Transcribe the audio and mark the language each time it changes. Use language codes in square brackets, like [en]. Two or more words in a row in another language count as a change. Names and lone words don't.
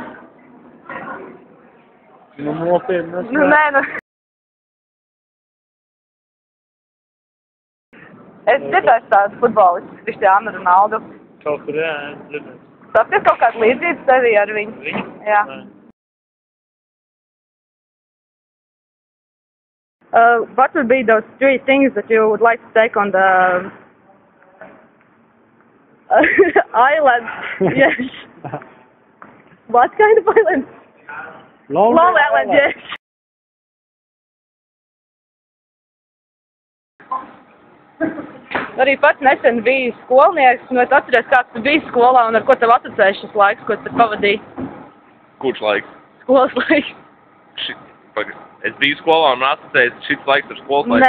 [lv] Nu, nopietni. Nu, nē, nu. Es dzirdēju tādu futbolistu, Cristiano Ronaldo. Kaut kur, jā, dzirdēju. Tas ir kaut kāda līdzība tevī ar viņu? Viņu? Jā. Nē. [en] What would be those 3 things that you would like to take on the island? Yes. What kind of island? Long Island, yes. [lv] Arī pats nesen biju skolnieks, un es atceries, kāds tu biji skolā, un ar ko tev asociējas šis laiks, ko tu pavadīji? Kurš laiks? Skolas laiks. Es biju skolā un asociējis šis laiks ar skolas laiku.